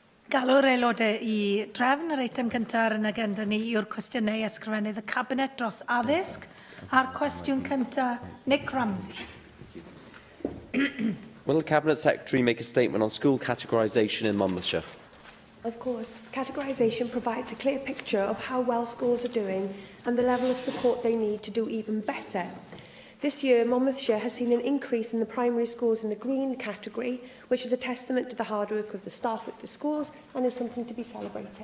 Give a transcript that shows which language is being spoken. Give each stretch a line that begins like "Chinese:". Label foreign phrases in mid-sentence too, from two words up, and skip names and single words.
Welsh: Galw'r aelodau I drefn yr eitem cyntaf ar yn agenda ni yw'r cwestiynau ysgrifennydd y Cabinet dros addysg a'r cwestiwn cyntaf Nick Ramsey.
English: Will the Cabinet Secretary make a statement on school categorisation in Monmouthshire? Of course, categorisation provides a clear picture of how well schools are doing and the level of support they need to do even better. This year, Monmouthshire has seen an increase in the primary schools in the green category, which is a testament to the hard work of the staff at the schools and is something to be celebrated.